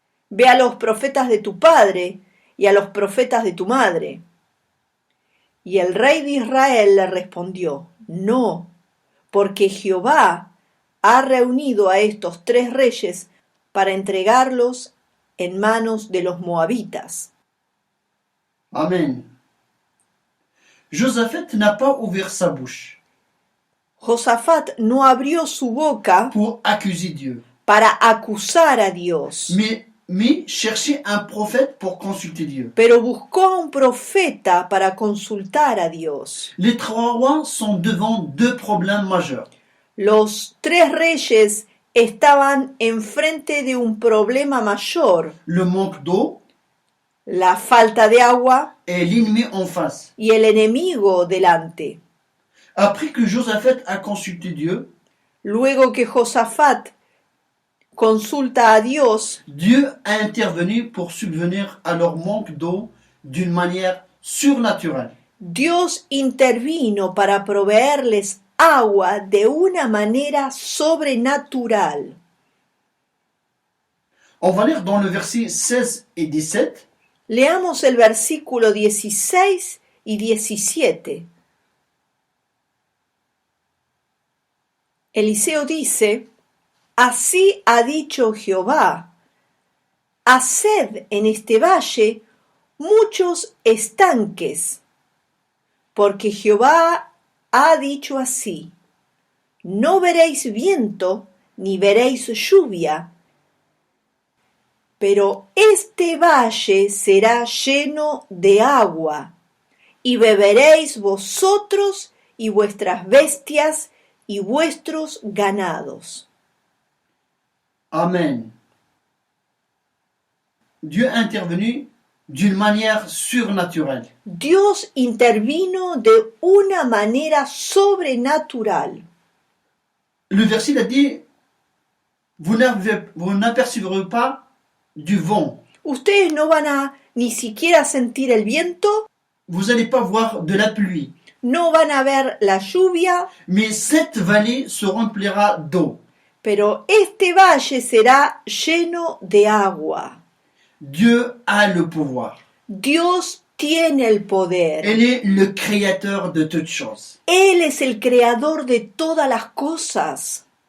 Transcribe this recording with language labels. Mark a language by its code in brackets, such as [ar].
[es] Ve a los profetas de tu padre y a los profetas de tu madre. Y el rey de Israel le respondió: No, porque Jehová ha reunido a estos 3 reyes para entregarlos en manos de los moabitas. Amen. [fr] Josaphat n'a pas ouvert sa bouche [es] Josafat no abrió su boca [fr] pour accuser Dieu, [es] para acusar a Dios, [fr] mais chercher un prophète pour consulter Dieu. [es] pero buscó a un profeta para consultar a Dios. [fr] Les 3 rois sont devant 2 problèmes majeurs. [es] Los 3 reyes estaban enfrente de un problema mayor: [fr] Le manque d'eau [es] la falta de agua [fr] et l'ennemi en face. [es] y el enemigo delante. [fr] Après que Josaphat a consulté Dieu, [es] Luego que Josafat consulta a Dios, [fr] Dieu a intervenu pour subvenir à leur manque d'eau d'une manière surnaturelle. [es] Dios intervino para proveerles agua de una manera sobrenatural. [fr] On va lire dans le verset 16 et 17. [es] Leamos el versículo 16 y 17. Eliseo dice, así ha dicho Jehová, haced en este valle muchos estanques, porque Jehová ha dicho así, no veréis viento ni veréis lluvia, pero este valle será lleno de agua, y beberéis vosotros y vuestras bestias y vuestros ganados. Amen. [fr] Dieu a intervenu d'une manière surnaturelle. [es] Dios intervino de una manera sobrenatural. [fr] Le verset a dit, vous n'apercevrez pas du vent. [es] Ustedes no van a ni siquiera sentir el viento, [fr] Vous n'allez pas voir de la pluie. [es] no van a ver la lluvia, [fr] Mais cette vallée se remplira d'eau. [es] pero este valle será lleno de agua. [fr] Dieu a le pouvoir. [es] Dios tiene el poder. [fr] Elle est le créateur de toutes choses. [es] Él es el creador de todas las cosas.